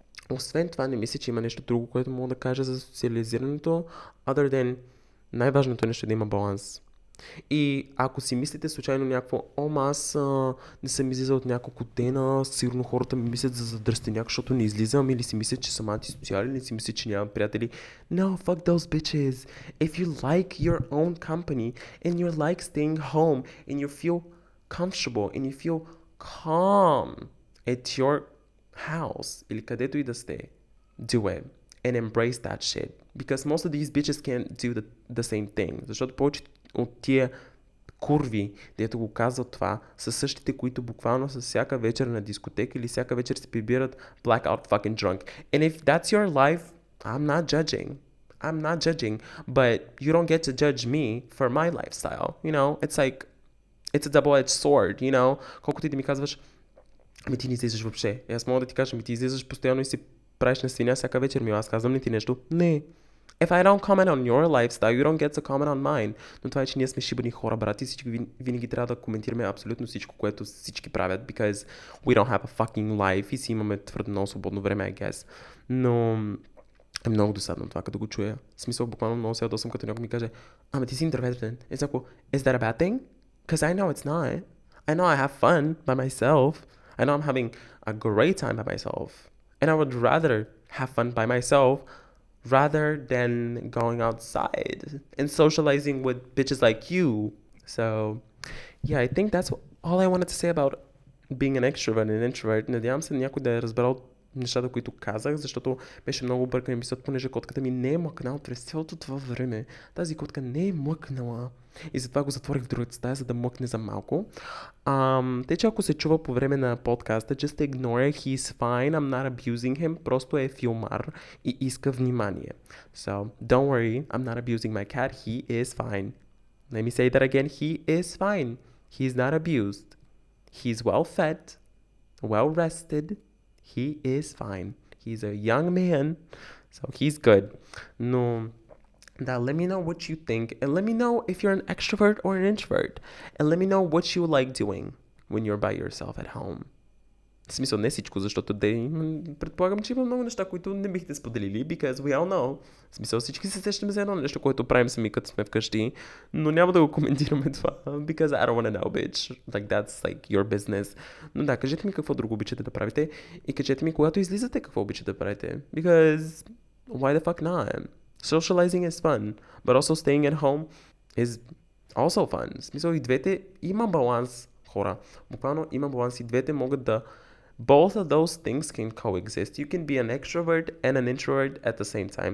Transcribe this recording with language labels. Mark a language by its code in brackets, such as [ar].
[bg] Освен това, не мисля, че има нещо друго, което мога да кажа за социализирането, [en] other than [bg] най-важното нещо е да има баланс. И ако си мислите случайно някакво, аз не съм излизал от няколко дена, сигурно хората ми мислят за задръстеняк, защото не излизам, или си мислят, че съм антисоциален, или си мислят, че нямам приятели. [en] No, fuck those bitches. If you like your own company, and you like staying home, and you feel comfortable, and you feel calm at your house, [bg] или където и да сте, [en] do it. And embrace that shit. Because most of these bitches can't do the same thing. [bg] Защото повечето от тия курви, дето го казват това, са същите, които буквално са всяка вечер на дискотека или всяка вечер се прибират [en] blackout fucking drunk. And if that's your life, I'm not judging. I'm not judging. But you don't get to judge me for my lifestyle. You know, it's like, it's a double-edged sword, you know. [bg] Колкото и да ми казваш, ти не излизаш въобще. И аз мога да ти кажа, ти излизаш постоянно и си правиш на свиня всяка вечер, аз казвам ли ти нещо? Не. [en] If I don't comment on your lifestyle, you don't get to comment on mine. [bg] Но това е, че ние сме шибани хора, брати, всички винаги трябва да коментираме абсолютно всичко, което всички правят, [en] because we don't have a fucking life [bg] и си имаме твърде много свободно време, [en] I guess. [bg] Но е много досадно това, като го чуя. В смисъл, буквално много се ядосам, като някой ми каже, ти си интровертен. [en] Is that a bad thing? Because I know it's not. I know I have fun by myself. I know I'm having a great time by myself. And I would rather have fun by myself rather than going outside and socializing with bitches like you. So, yeah, I think that's all I wanted to say about being an extrovert and an introvert. [bg] Надявам се някой да е разбрал нещата, които казах, защото беше много бъркан епизод, понеже котката ми не е млъкнала през цялото това време. Тази котка не е млъкнала. И затова го затворих в другата стая, за да млъкне за малко. Те, че ако се чува по време на подкаста, [en] just ignore it, he's fine, I'm not abusing him, [bg] просто е филмар и иска внимание. [en] So, don't worry, I'm not abusing my cat, he is fine. Let me say that again, he is fine. He's not abused. He's well fed, well rested. He is fine. He's a young man, so he's good. No, now let me know what you think, and let me know if you're an extrovert or an introvert, and let me know what you like doing when you're by yourself at home. [bg] В смисъл не всичко, защото предполагам, че има много неща, които не бихте споделили, [en] because we all know. [bg] В смисъл всички се сещаме за едно нещо, което правим сами като сме вкъщи, но няма да го коментираме това, [en] because I don't want to know, bitch. Like that's like your business. [bg] Но да, кажете ми какво друго обичате да правите и кажете ми, когато излизате, какво обичате да правите, [en] because why the fuck not? Socializing is fun, but also staying at home is also fun. [bg] В смисъл и двете има баланс, хора. Буквално има баланс и двете могат да [en] both of those things can coexist. You can be an extrovert and an introvert at the same time.